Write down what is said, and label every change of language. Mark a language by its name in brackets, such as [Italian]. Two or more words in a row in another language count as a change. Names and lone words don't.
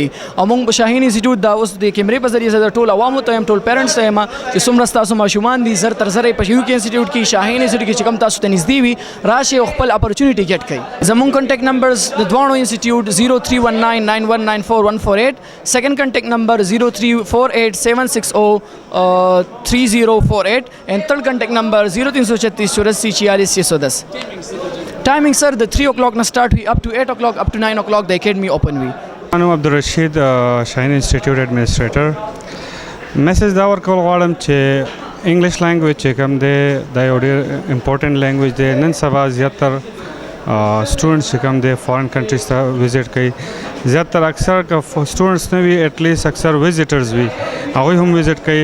[Pashto] او مونږ په شاهین انسټیټیوټ دا اوس د کیمرې په ذریعه زه د ټول عوامو ته یم، ټول پیرنټس ته یم چې څومره ستاسو ماشومان دي زر تر زره په یو کې انسټیټیوټ کې شاهین انسټیټیوټ کې چې کوم تاسو ته نږدې وي راشئ او خپل [English] opportunity get [Pashto] کړئ. زمونږ [English] contact numbers [Pashto] د دواړو انسټیټیوټ 031991944148، [English] second contact number [Pashto] 0348760304 [English] and third contact number [Pashto] 0336844610. [English] Timing sir, the 3 o'clock na start हुई up to 8 o'clock up to 9 o'clock the academy open हुई. I'm Abdul Rashid, Shaheen Institute Administrator. [Pashto] Message دا ورکول غواړم چې [English] English language [Pashto] چې کوم دی دا یو ډېر [English] important language [Pashto] دی. نن سبا زیاتر سټوډنټس چې کوم دی [English] foreign countries [Pashto] ته وزټ کوي، زیاتر اکثر که سټوډنټس نه وي ایټلیسټ اکثر وزټرز وي هغوی هم وزټ کوي.